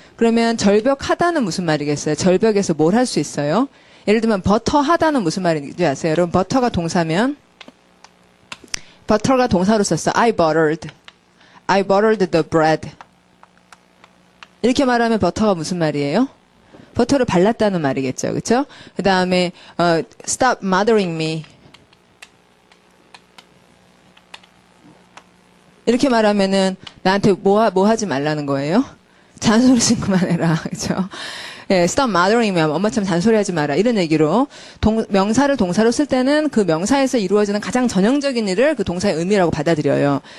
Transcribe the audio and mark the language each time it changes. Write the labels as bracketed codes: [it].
[ko] 그러면 절벽하다는 무슨 말이겠어요? 절벽에서 뭘 할 수 있어요? 예를 들면 버터하다는 무슨 말인지 아세요? 여러분 버터가 동사면 버터가 동사로 썼어. [en] I buttered the bread. [ko] 이렇게 말하면 버터가 무슨 말이에요? 버터를 발랐다는 말이겠죠. 그렇죠? [en] 그다음에 stop mothering me. [ko] 이렇게 말하면은 나한테 뭐 하지 말라는 거예요? 잔소리 좀 그만해라. 그렇죠? 예, [en] stop mothering me. [ko] 엄마처럼 잔소리하지 마라. 이런 얘기로 명사를 동사로 쓸 때는 그 명사에서 이루어지는 가장 전형적인 일을 그 동사의 의미라고 받아들여요.